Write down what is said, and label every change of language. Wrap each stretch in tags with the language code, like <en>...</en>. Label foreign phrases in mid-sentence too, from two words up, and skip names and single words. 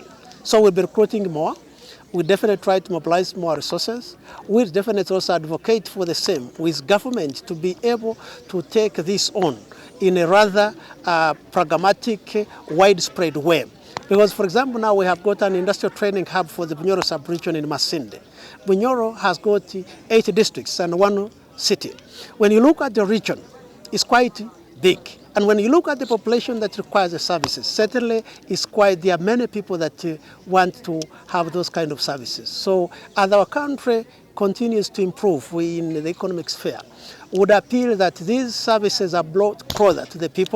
<en>So we'll be recruiting more. We definitely try to mobilize more resources. We definitely also advocate for the same with government to be able to take this on in a rather pragmatic, widespread way. Because, for example, now we have got an industrial training hub for the Bunyoro sub-region in Masinde. Bunyoro has got 8 districts and 1 city. When you look at the region, it's quite big. And when you look at the population that requires the services, certainly there are many people that want to have those kind of services. So as our country continues to improve in the economic sphere, would appeal that these services are brought closer to the people.</en>